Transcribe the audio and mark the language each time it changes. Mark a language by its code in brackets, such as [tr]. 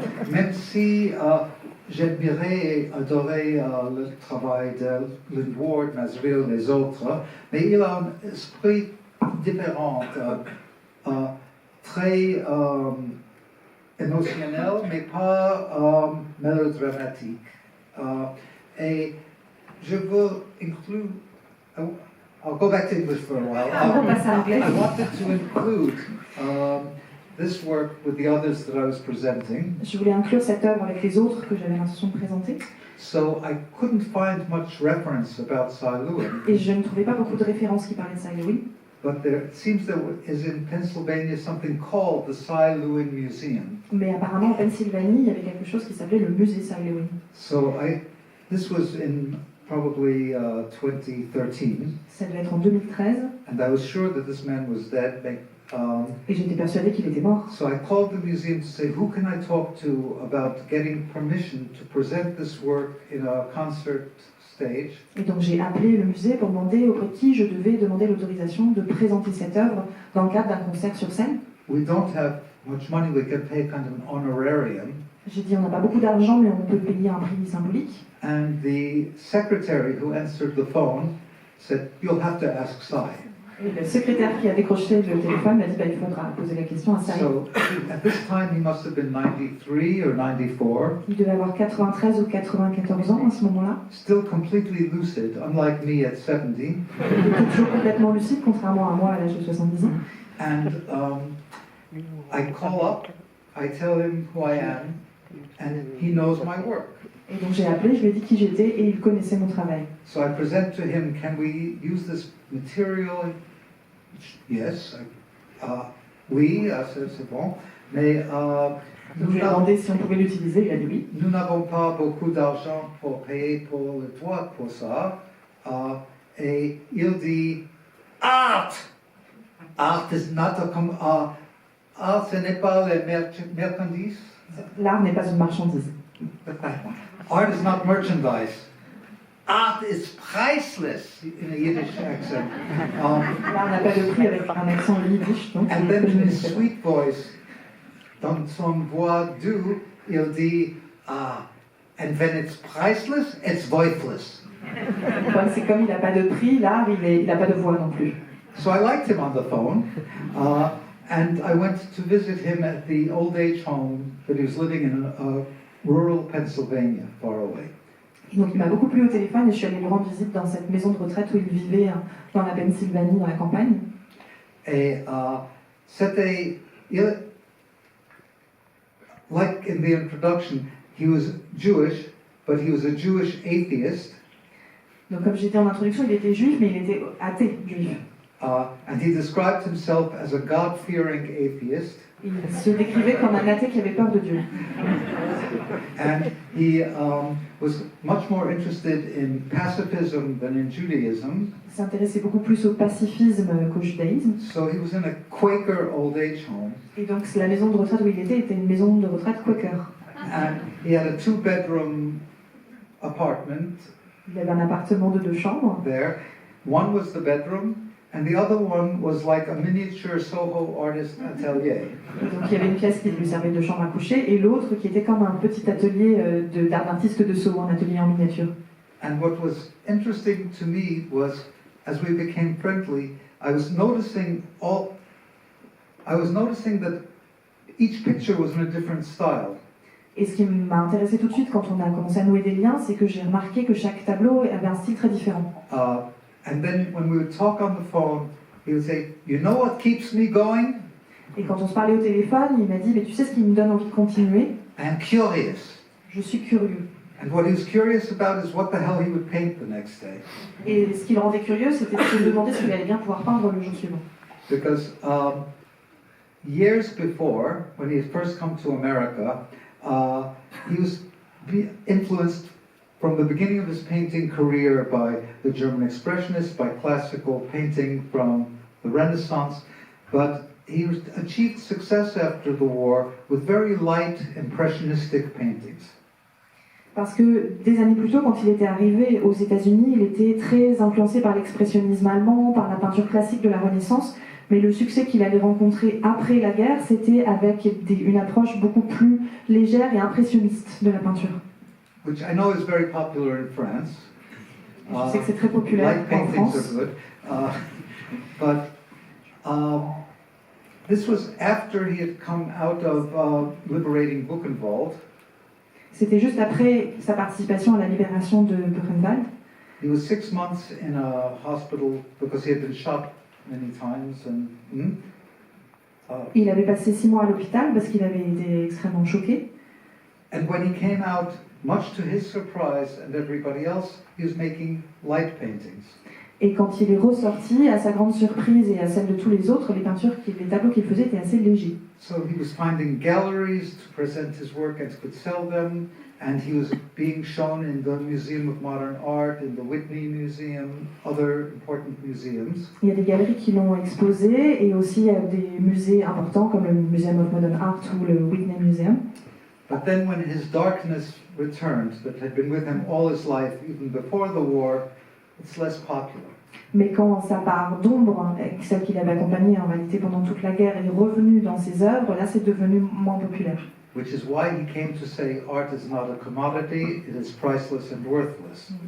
[fr] même si j'admirais et adorais le travail de Lindward, Mazril, les autres, mais il a un esprit différent, très émotionnel, mais pas mélodramatique. Et je veux inclure. [en] I'll go back to English for a while. [fr] On passe à l'anglais. [en] I wanted to include this work with the others that I was presenting. [fr] Je voulais inclure cette œuvre avec les autres que j'avais l'intention de présenter. [en] So I couldn't find much reference about Cy Lewin. [fr] Et je ne trouvais pas beaucoup de références qui parlaient de Cy Lewin. [en] But it seems there is in Pennsylvania something called the Cy Lewin Museum. [fr] Mais apparemment en Pennsylvanie, il y avait quelque chose qui s'appelait le musée Cy Lewin. [en] So this was in probably 2013. [fr] Ça devait être en 2013. [en] And I was sure that this man was dead. [fr] Et j'étais persuadée qu'il était mort. [en] So I called the museum to say, who can I talk to about getting permission to present this work in a concert stage? [fr] Et donc j'ai appelé le musée pour demander auprès de qui je devais demander l'autorisation de présenter cette œuvre dans le cadre d'un concert sur scène. [en] We don't have much money, we can pay kind of an honorarium. [fr] J'ai dit on n'a pas beaucoup d'argent mais on peut payer un prix symbolique. [en] And the secretary who answered the phone said, you'll have to ask Cy. [fr] Et le secrétaire qui a décroché le téléphone m'a dit il faudra poser la question à Cy. [en] So at this time he must have been 93 or 94. [fr] Il devait avoir 93 ou 94 ans à ce moment-là. [en] Still completely lucid, unlike me at 70. [fr] Il était toujours complètement lucide, contrairement à moi à l'âge de 70 ans. [en] And I call up, I tell him who I am, and he knows my work. [fr] Et donc j'ai appelé, je lui ai dit qui j'étais et il connaissait mon travail. [en] So I present to him, can we use this material? Yes. [fr] Oui, c'est bon. Mais Donc je lui ai demandé si on pouvait l'utiliser, il a dit oui. nous n'avons pas beaucoup d'argent pour payer pour le droit pour ça. Et il dit, [en] Art! Art is not a... [fr] Art, ce n'est pas les marchandises. L'art n'est pas une marchandise. [en] Art is not merchandise. Art is priceless in a Yiddish accent. [fr] L'art n'a pas de prix avec un accent yiddish. Donc [en] And then in his sweet voice, [fr] dans son voix doux, il dit, [en] and when it's priceless, it's voiceless. [fr] C'est comme il n'a pas de prix, l'art, il n'a pas de voix non plus. [en] So I liked him on the phone, and I went to visit him at the old age home that he was living in rural Pennsylvania, far away. [fr] Et donc il m'a beaucoup plu au téléphone et je suis allée lui rendre visite dans cette maison de retraite où il vivait dans la Pennsylvanie, dans la campagne. Et c'était, [en] like in the introduction, he was Jewish, but he was a Jewish atheist. [fr] Donc comme j'ai dit en introduction, il était juif, mais il était athée juif. [en] And he described himself as a God-fearing atheist. [fr] Il se décrivait comme un athée qui avait peur de Dieu. [en] And he was much more interested in pacifism than in Judaism. [fr] Il s'intéressait beaucoup plus au pacifisme qu'au judaïsme. [en] So he was in a Quaker old age home. [fr] Et donc la maison de retraite où il était une maison de retraite Quaker. [en] And he had a 2-bedroom apartment [fr] Il avait un appartement de 2 chambres. [en] there. One was the bedroom, and the other one was like a miniature Soho artist atelier. [fr] Et donc il y avait une pièce qui lui servait de chambre à coucher et l'autre qui était comme un petit atelier d'art d'artiste de Soho, un atelier en miniature. [en] And what was interesting to me was, as we became friendly, I was noticing that each picture was in a different style. [fr] Et ce qui m'a intéressé tout de suite quand on a commencé à nouer des liens, c'est que j'ai remarqué que chaque tableau avait un style très différent. [en] And then when we would talk on the phone, he would say, "You know what keeps me going? [fr] Et quand on se parlait au téléphone, il m'a dit mais tu sais ce qui me donne envie de continuer? [en] I'm curious." [fr] Je suis curieux. [en] And what he was curious about is what the hell he would paint the next day. [fr] Et ce qui le rendait curieux, c'était de se demander s'il allait bien pouvoir peindre le jour suivant. [en] Because years before, when he had first come to America, he was influenced from the beginning of his painting career by the German Expressionists, by classical painting from the Renaissance, but he achieved success after the war with very light impressionistic paintings. [fr] Parce que des années plus tôt, quand il était arrivé aux États-Unis, il était très influencé par l'expressionnisme allemand, par la peinture classique de la Renaissance, mais le succès qu'il allait rencontrer après la guerre, c'était avec une approche beaucoup plus légère et impressionniste de la peinture. [en] Which I know is very popular in France. [fr] Je sais que c'est très populaire [en] Light [fr] en [en] paintings [fr] France. [en] are good. But this was after he had come out of liberating Buchenwald. [fr] C'était juste après sa participation à la libération de Buchenwald. [en] He was 6 months in a hospital because he had been shot many times. [fr] Il avait passé 6 mois à l'hôpital parce qu'il avait été extrêmement choqué. [en] And when he came out, much to his surprise and everybody else, he was making light paintings. [fr] Et quand il est ressorti, à sa grande surprise et à celle de tous les autres, les tableaux qu'il faisait étaient assez légers. [en] So he was finding galleries to present his work and could sell them, and he was being shown in the Museum of Modern Art, in the Whitney Museum, other important museums. [fr] Il y a des galeries qui l'ont exposé et aussi des musées importants comme le Museum of Modern Art ou le Whitney Museum. [en] But then when his darkness returned, that had been with him all his life, even before the war, it's less popular. [fr] Mais quand sa part d'ombre, celle qu'il avait accompagnée en réalité pendant toute la guerre, est revenue dans ses œuvres, là c'est devenu moins populaire. [en] Which is why he came to say art is not a commodity, it is priceless and worthless.